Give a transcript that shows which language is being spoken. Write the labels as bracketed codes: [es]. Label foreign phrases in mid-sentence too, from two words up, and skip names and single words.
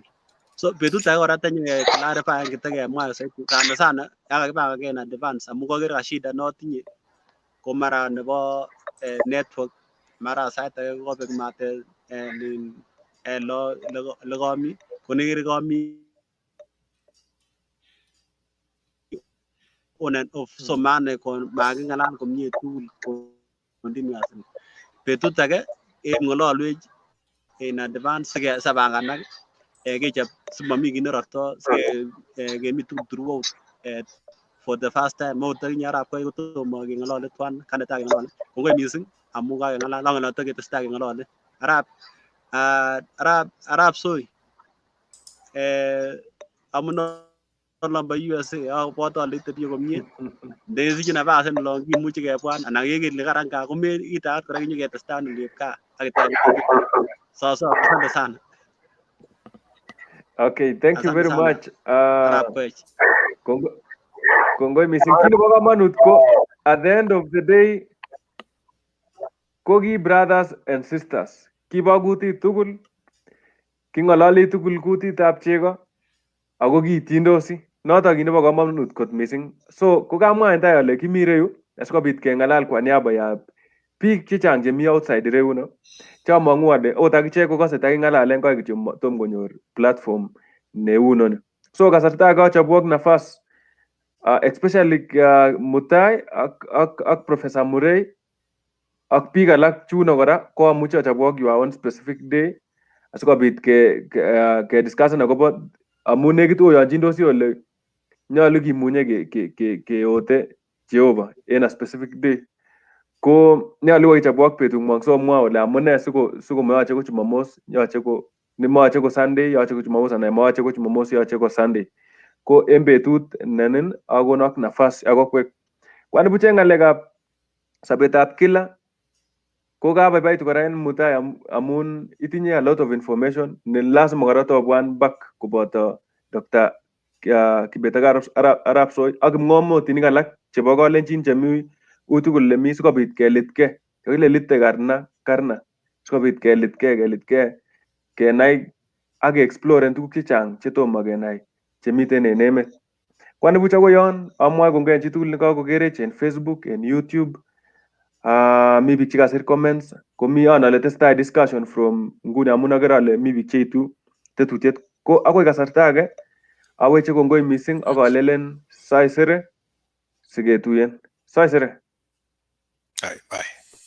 [kln] So betut age kora tanyo clarify kitakemwa saiti sana yakakipanga [en] in advance [kln] amu kaker ka shida notinye ko mara nebo network mara sait age kobek mat lo komi konekere komi [en] on and off [kln] so mane kon makingalal komie tugul continuously. Betut age ngololwech [en] in advance [kln] sabanganak kechop simami kit nerorto kemi tugul [en] throughout for the first time [kln] mo takinye Arap Koech kotomo kengalale twan kaneta kengalale kongoi mising amu kakengalal langonoto ketestai kengalale Arap Soi amuno lamba USA abwate ale tebie komie ndesiche nafas en lo kimuche kebwan anan kekele karan ka kome itaat kora kinyo ketestai nilip ka akitaki so [sw] asante sana. [en] Okay, thank you very much. Arap Koech. [kln] Kongoi missing. Kit nebo kamanut ko [en] at the end of the day [kln] ko ki [en] brothers and sisters. [kln] Kibo kutit tugul, kingololi tugul kutitab chego ako kiityindosi. Notok kit nebo kamanut kot missing. So ko kamwa en tai ale kimi reyu asikobit kengalal [sw] kwa niaba ya [kln] biik chechang chemi outside ireyuno. Chamang'u ale ot akichek kokase takingalalen koik kityo tom konyor platform neunoni. So kasarta kachobwok nafas especially Mutai ak Professor Murray ak biik alak chuno kora ko amuche achobwok [en] your own specific day [kln] asikobit ke discussen akobo amu nekit oyonchindosi ole nyolu kimunye keote Jehovah en [en] a specific day. [kln] Ko nyolu koichobwok betung'wong so omwa ole amune siko moyoche ko Jumamos, yoche ko nemoyoche ko Sunday, yoche ko Jumamos anan moyoche ko Jumamos, yoche ko Sunday. Ko en betut nenin akonok nafas akokwek. Kwani buch en ng'alekab sobetab kila ko kabaibaitu kora en Mutai amun itinye [en] a lot of information [kln] ne lazima kora tobwan back koboto Dr. Kibet Arap Soi ak kipng'omotinik alak chebo kalenjin chemi utugul lemi sikobit kelitke. Kakile lite karna sikobit kelitke kenai ak exploren tuguk chechang chetomo kenai chemiten en emet. Kwani buch akoi yon amwae kongoi en chitugul nekakokerech en Facebook, en YouTube, mi biik chekasir comments, komi ale tesetai discussion from nguni amun akere ale mi biik cheitu tetutiet. Ko akoi kasarta age aweche kongoi missing ak alelen saisere siketuyen. Saisere. Bye.